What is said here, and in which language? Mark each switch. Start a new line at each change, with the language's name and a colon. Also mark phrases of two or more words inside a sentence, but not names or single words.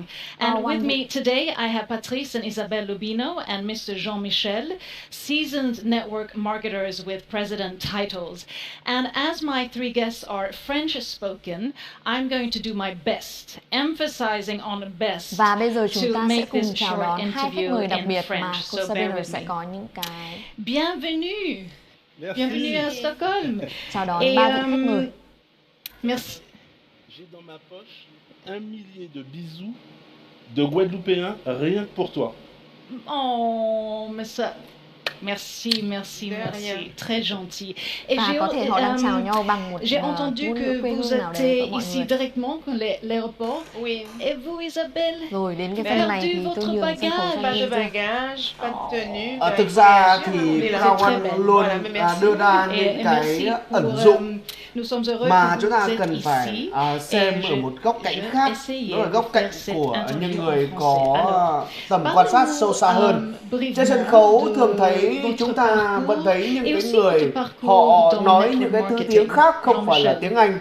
English: And with me today, I have Patrice and Isabelle Lubino and Mr. Jean-Michel, seasoned network marketers with president titles. And as my three guests are French-spoken, I'm going to do my best, emphasizing on best,
Vietnamese: Và bây giờ chúng
English: to
Vietnamese: ta sẽ
English: make
Vietnamese: cùng
English: this
Vietnamese: chào
English: short
Vietnamese: đón hai khách
English: interview
Vietnamese: mời đặc
English: in
Vietnamese: biệt
English: French.
Vietnamese: mà cô
English: So bear
Vietnamese: Sabine
English: with
Vietnamese: sẽ
English: me.
Vietnamese: có những cái
French: Bienvenue. Bienvenue à Stockholm.
Vietnamese: chào đón
French: Et,
Vietnamese: ba vị khách mời.
French: Merci. J'ai dans ma poche 1 millier de bisous de Guadeloupéens rien que pour toi. Oh, mais ça... Merci, merci, merci. Très gentil. Et
Vietnamese: Và có thể họ đang chào nhau bằng một
French: j'ai entendu
Vietnamese: ngôn
French: que
Vietnamese: ngữ quê
French: vous
Vietnamese: hương nào đấy của
French: êtes
Vietnamese: mọi
French: ici
Vietnamese: người.
French: directement quand l'aéroport. Oui. Et vous, Isabelle?
Vietnamese: Rồi đến cái phần này thì tôi nhường sân khấu cho
French: Pas de
Vietnamese: Linh.
French: bagage, pas de tenue.
Vietnamese: Thực ra thì Crowd One luôn đưa ra những cái ẩn dụ mà chúng ta cần phải xem ở một góc cạnh khác, đó là góc cạnh của những người có tầm quan sát sâu xa hơn. Trên sân khấu thường thấy chúng ta vẫn thấy những cái người họ nói những cái thứ tiếng khác không phải là tiếng Anh.